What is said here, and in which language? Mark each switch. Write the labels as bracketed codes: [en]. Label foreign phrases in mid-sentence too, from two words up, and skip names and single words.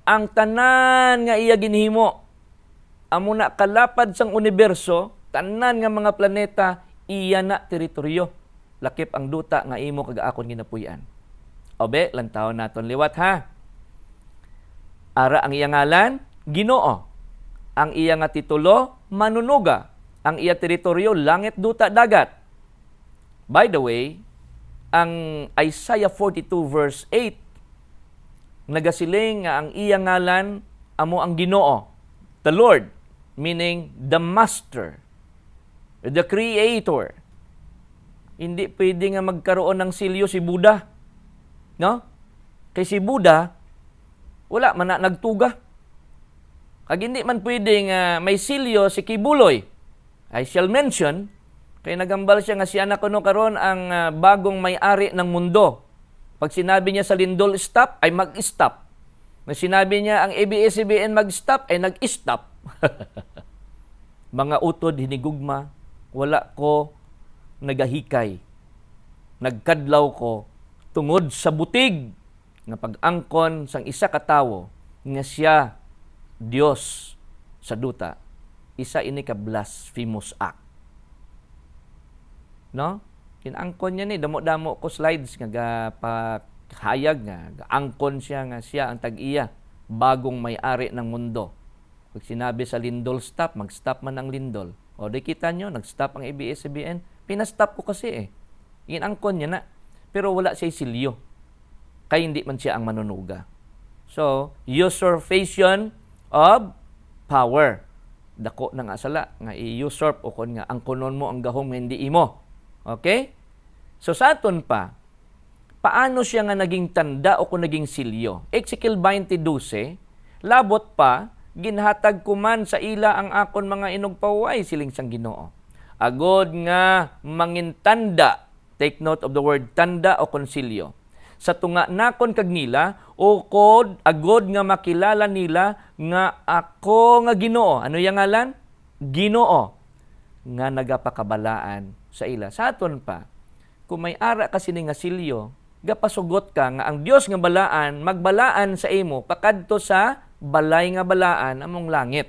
[hil] Ang tanan nga iya ginhimo. Amo na kalapad sang universo, tanan nga mga planeta, iya na teritoryo. Lakip ang duta nga imo kag akon ginapuy-an. Obe, lantaw naton liwat ha. Ara ang iya ngalan, Ginoo. Ang iya nga titulo, manunuga. Ang iya teritoryo, langit, duta, dagat. [en] By the way, [hil] ang Isaiah 42 verse 8, nagasiling nga ang iya ngalan, amo ang Ginoo. [en] The Lord, meaning the Master, the Creator. [hil] Hindi pwede nga [tl] magkaroon ng [hil] silyo si Buddha. No? Kay si Buddha, wala man na nagtuga. Kag hindi man pwede nga may silyo si Kibuloy. [en] I shall mention, [hil] kay nagambal siya nga si anak kuno karon ang [tl] bagong may-ari ng mundo. Pag sinabi niya sa lindol stop, ay mag-stop. Pag sinabi niya ang ABS-CBN mag-stop, ay nag-stop. [hil] Mga utod hinigugma, wala ko nagahikay. Nagkadlaw ko tungod sa butig nga pag-angkon sang isa ka tawo nga siya Dios sa duta. Isa ini ka [en] blasphemous act. [hil] No? Kinangkon niya ni damo-damo ko slides nga pahayag nga angkon siya nga siya ang tag-iya [tl] bagong may-ari ng mundo. Pag sinabi sa lindol stop, mag-stop man ang lindol. O di kita nyo, nag-stop ang ABS-CBN. [hil] Pinastop ko kasi eh. Inangkon niya na. Pero wala siya silyo. Kaya hindi man siya ang manunuga. [en] So, usurpation of power. [hil] Dako na nga sala, nga i-usurp o kon nga angkonon mo ang gahom nga hindi imo. Okay? So, sa aton pa, paano siya nga naging tanda o kung naging silyo? Ezekiel 20:12, labot pa, ginhatag kuman sa ila ang akon mga inugpaway siling sang Ginoo. Agod nga mangintanda, [en] take note of the word [hil] tanda o konsilyo. Sa tunga nakon kag nila, o kod agod nga makilala nila nga ako nga Ginoo. Ano yang ngalan? Ginoo. Nga nagapakabalaan sa ila. Sa aton pa, kung may ara kasi ni nga silyo, gapasugot ka nga ang Dios nga balaan, magbalaan sa imo, pakadto sa balay nga balaan among langit.